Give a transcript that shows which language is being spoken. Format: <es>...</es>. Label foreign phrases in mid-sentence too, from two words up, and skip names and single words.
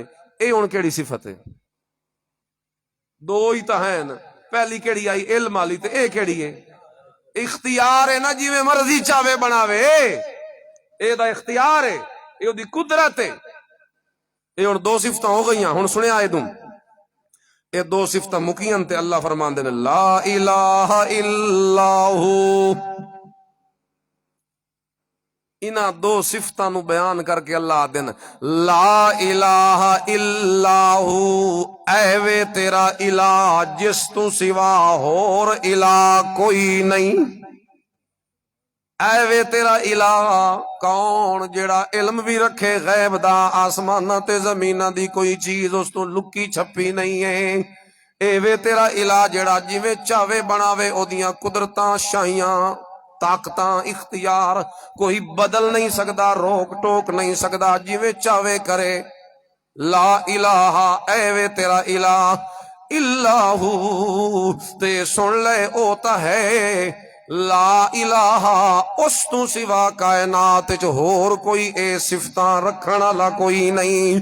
<pa>اے ہن کیڑی صفت ہے؟ دو ہی تا ہیں. پہلی کیڑی آئی؟ علم والی. تے اے کیڑی ہے؟ اختیار ہے نا، جی میں مرضی چاہے بناوے، اے دا اختیار ہے، اے دی قدرت ہے. اے ہن دو صفتاں ہو گئیاں. ہن سنیا اے دوں اے دو صفتاں مکیاں تے اللہ فرماندے نے</pa> <ar>لا الہ الا ہو.</ar> <pa>انہاں دو صفتاں نو بیان کر کے اللہ دن</pa> <ar>لا الہ الا ہو،</ar> <pa>اے وے تیرا الہ جس تو سوا ہور الہ کوئی نہیں. اے وے تیرا الہ کون؟ جیڑا علم بھی رکھے غیب دا، آسمانہ تے زمینہ دی کوئی چیز اس تو لکی چھپی نہیں ہے. اے وے تیرا الہ جیڑا جویں چاہے بناوے، او دیاں قدرتاں، شاہیاں، طاقتاں، اختیار کوئی بدل نہیں سکدا، روک ٹوک نہیں سکدا، جویں چاہے کرے.</pa> <ar>لا الہ،</ar> <pa>اے وے تیرا الہ</pa> <ar>الا ہو،</ar> <pa>تے سن لے او تا ہے لا الہ، اس تو سوا کائنات چ ہور کوئی اے صفتاں رکھن والا کوئی نہیں.</pa>